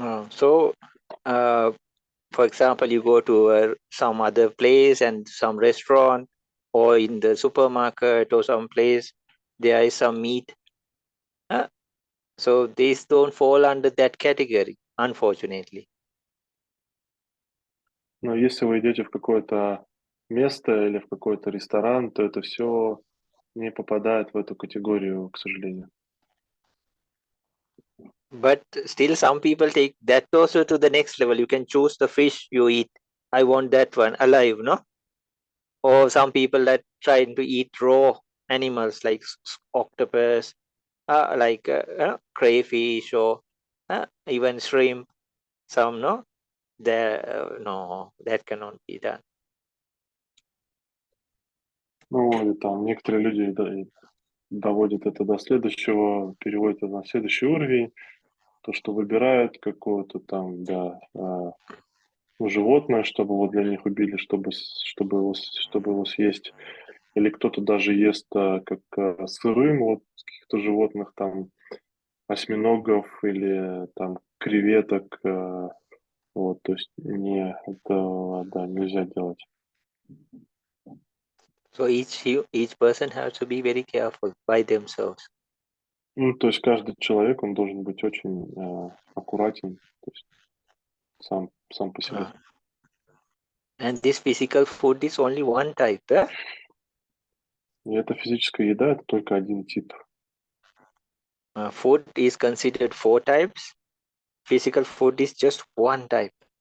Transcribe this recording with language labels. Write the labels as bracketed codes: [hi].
[en] So, for example, you go to some other place and some restaurant, or in the supermarket or some place, there is some meat. So these don't fall under that category, unfortunately. [ru] Но если вы идете в какое-то место или в какой-то ресторан, то это все не попадает в эту категорию, к сожалению. [en] But still some people take that also to the next level. You can choose the fish you eat. I want that one alive, no? Or some people that trying to eat raw animals like octopus, like crayfish, or even shrimp. Some no, no, that cannot be done. [ru] Ну, и там некоторые люди доводят это до следующего, переводят это на следующий уровень, то, что выбирают какого-то там, да, животное, чтобы вот для них убили, чтобы его съесть. Или кто-то даже ест как сырым вот каких-то животных, там, осьминогов или там креветок. Вот, то есть это, да, нельзя делать. [en] So each person has to be very careful by themselves. [ru] Ну, то есть каждый человек, он должен быть очень аккуратен, то есть сам по себе. [en] And this physical food is only one type. [ru] И эта физическая еда — это только один тип. [en] Food is considered 4 types. Physical food is just one type.